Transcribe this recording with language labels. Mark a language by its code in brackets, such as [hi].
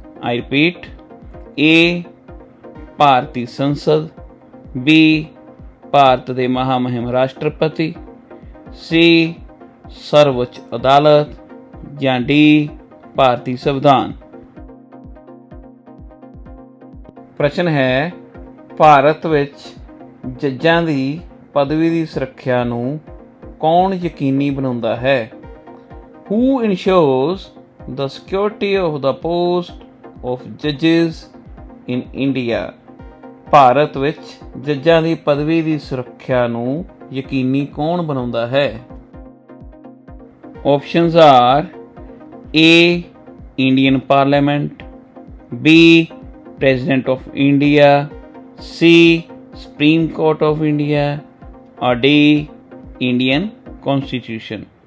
[en] I repeat, [pa] A ਭਾਰਤੀ ਸੰਸਦ, B Bharat ਦੇ ਮਹਾਮਹਿਮ ਰਾਸ਼ਟਰਪਤੀ, C ਸਰਵਉੱਚ ਅਦਾਲਤ ਜਾਂ D ਭਾਰਤੀ ਸੰਵਿਧਾਨ। ਪ੍ਰਸ਼ਨ ਹੈ, ਭਾਰਤ ਵਿੱਚ ਜੱਜਾਂ ਦੀ ਪਦਵੀ ਦੀ ਸੁਰੱਖਿਆ ਨੂੰ ਕੌਣ ਯਕੀਨੀ ਬਣਾਉਂਦਾ ਹੈ? [en] Who ensures the security of the post of judges in India? [pa] Bharat ਵਿੱਚ ਜੱਜਾਂ ਦੀ ਪਦਵੀ ਦੀ ਸੁਰੱਖਿਆ ਨੂੰ ਯਕੀਨੀ ਕੌਣ ਬਣਾਉਂਦਾ ਹੈ? [en] Options are A Indian parliament, B president of India, C supreme court of India, or D Indian Constitution।